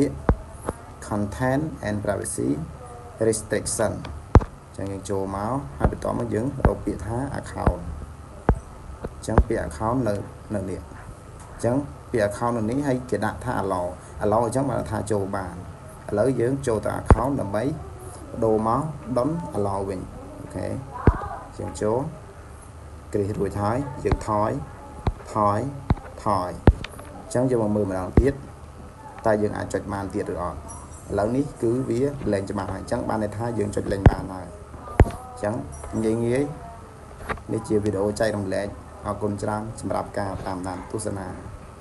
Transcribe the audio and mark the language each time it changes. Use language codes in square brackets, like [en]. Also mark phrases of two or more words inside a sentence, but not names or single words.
[km] ក្យ [en] Content and Privacy Restriction [km] អញ្ចឹងយើងចូលមកហើយបន្តមកយើងរកពាក្យថា account អញ្ចឹងពាក្យ account នៅនេះ អញ្ចឹងពាក្យ account នៅនេះហើយគេដាក់ថា allow អញ្ចឹងបានថាចូលបានឥឡូវយើង ចូលទៅ account ដើម្បីបដូរមក [en] don't allow [km] វិញអូខេយើងចូលគ្រីសរួចហើយយើងថយអញ្ចឹងយើងមកមើលម្ដងទៀតតើយើងអាចចុចបានទៀតឬអត់ឥឡូវនេះគឺវាលែងច្បាស់ហើយអញ្ចឹងបានន័យថាយើងចុចលែងបានហើយអញ្ចឹងងាយនេះជាវីដេអូចែករំលែកអរគុណច្រើនសម្រាប់ការតាមដានទស្សនា